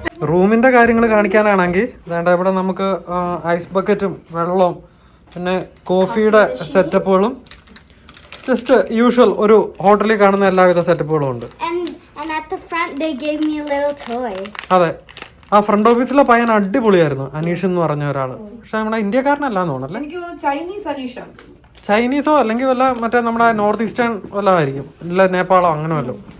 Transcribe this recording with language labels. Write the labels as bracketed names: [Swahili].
[Malayalam] റൂമിന്റെ കാര്യങ്ങൾ കാണിക്കാനാണെങ്കിൽ വേണ്ട ഇവിടെ നമുക്ക് ഐസ് ബക്കറ്റും വെള്ളവും പിന്നെ കോഫിയുടെ സെറ്റപ്പുകളും ജസ്റ്റ് യൂഷ്വൽ ഒരു ഹോട്ടലിൽ കാണുന്ന എല്ലാവിധ സെറ്റപ്പുകളും ഉണ്ട്. [English] And at the front they gave me a little toy. [Malayalam] അതെ, ആ ഫ്രണ്ട് ഓഫീസിലെ പയ്യൻ അടിപൊളിയായിരുന്നു, അനീഷ് എന്ന് പറഞ്ഞ ഒരാള്. പക്ഷെ നമ്മുടെ ഇന്ത്യക്കാരനല്ലാന്ന് തോന്നല്ലേ, എനിക്ക് ചൈനീസ് അനീഷാണ്. ചൈനീസോ അല്ലെങ്കിൽ വല്ല മറ്റേ നമ്മുടെ നോർത്ത് ഈസ്റ്റേൺ വല്ല ആയിരിക്കും, ഇല്ല നേപ്പാളോ അങ്ങനെ വല്ലോ.